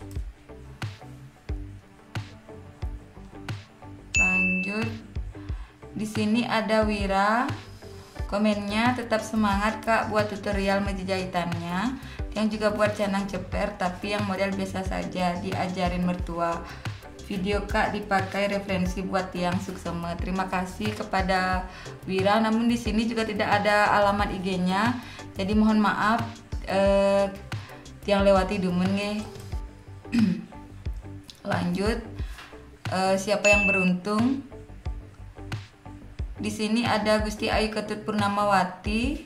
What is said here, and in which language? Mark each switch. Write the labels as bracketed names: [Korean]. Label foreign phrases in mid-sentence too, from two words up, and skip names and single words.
[Indonesian] Lanjut. Di sini ada Wira. Komennya tetap semangat kak buat tutorial meja jahitannya. Yang juga buat canang ceper tapi yang model biasa saja, diajarin mertua. Video kak dipakai referensi buat [Balinese] tiang suksema. [Indonesian] Terima kasih kepada Wira. Namun di sini juga tidak ada alamat IG-nya. Jadi mohon maaf tiang lewati dumun Lanjut, siapa yang beruntung? Di sini ada Gusti Ayu Ketut Purnamawati.